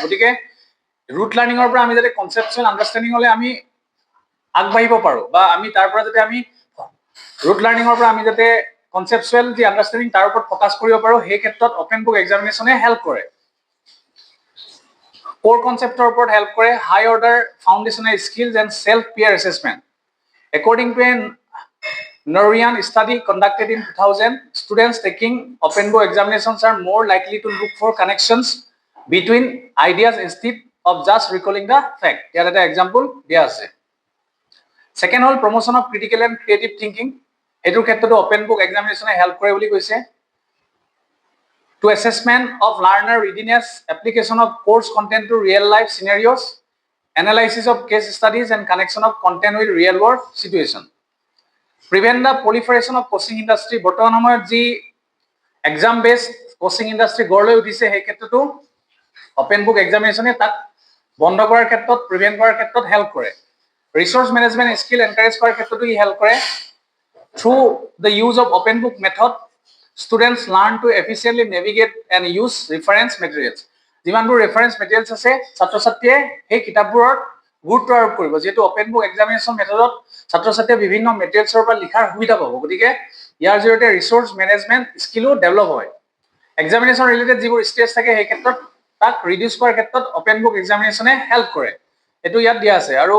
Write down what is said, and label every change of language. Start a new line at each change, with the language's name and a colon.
Assamese: গতিকে ৰুট লাৰ্ণিঙৰ পৰা আমি যাতে কনচেপচুৱেল আণ্ডাৰষ্টেণ্ডিঙলৈ আমি আগবাঢ়িব পাৰোঁ, বা আমি তাৰ পৰা যাতে আমি ৰুট লাৰ্ণিঙৰ পৰা আমি যাতে কনচেপচুৱেল যি আণ্ডাৰষ্টেণ্ডিং তাৰ ওপৰত ফ'কাছ কৰিব পাৰোঁ, সেই ক্ষেত্ৰত অপেন বুক এক্সামিনেশ্যনে হেল্প কৰে। কোৰ কনচেপ্টৰ ওপৰত হেল্প কৰে।
English: High order foundational skills and self peer assessment. According to a Norwegian study conducted in 2000, students taking open book examinations are more likely to look for connections between ideas instead of just recalling the fact. Here is an example দিয়া আছে। Second হ'ল promotion of critical and creative thinking.
Assamese: এইটোৰ ক্ষেত্ৰতো open book examination help কৰে বুলি কৈছে।
English: To assessment of learner readiness, application of course content to real life scenarios, analysis of case studies and connection of content with real world situation. Prevent the proliferation of coaching industry.
Assamese: বৰ্তমান সময়ত যি exam based coaching industry গঢ় লৈ উঠিছে সেই ক্ষেত্ৰতো open book এক্সামিনেশ্যনে তাক বন্ধ কৰাৰ ক্ষেত্ৰত, প্ৰিভেণ্ট কৰাৰ ক্ষেত্ৰত হেল্প কৰে। ৰিচোৰ্চ মেনেজমেণ্ট স্কিল এনকাৰেজ কৰাৰ ক্ষেত্ৰতো ই হেল্প কৰে।
English: Through the use of open book method students learn to efficiently navigate and use reference materials.
Assamese: যিমানবোৰ ৰেফাৰেন্স মেটেৰিয়েলছ আছে ছাত্ৰ ছাত্ৰীয়ে সেই কিতাপবোৰত গুৰুত্ব আৰোপ কৰিব, যিহেতু অপেন বুক এক্সামিনেশ্যন মেথডত ছাত্ৰ ছাত্ৰীয়ে বিভিন্ন মেটেৰিয়েলছৰ পৰা লিখাৰ সুবিধা পাব। গতিকে ইয়াৰ জৰিয়তে ৰিচোৰ্চ মেনেজমেণ্ট স্কিলো ডেভেলপ হয়। এক্সামিনেশ্যন ৰিলেটেড যিবোৰ ষ্ট্ৰেছ থাকে সেই ক্ষেত্ৰত তাক ৰিডিউচ কৰাৰ ক্ষেত্ৰত অপেন বুক এক্সামিনেশ্যনে হেল্প কৰে, এইটো ইয়াত দিয়া আছে।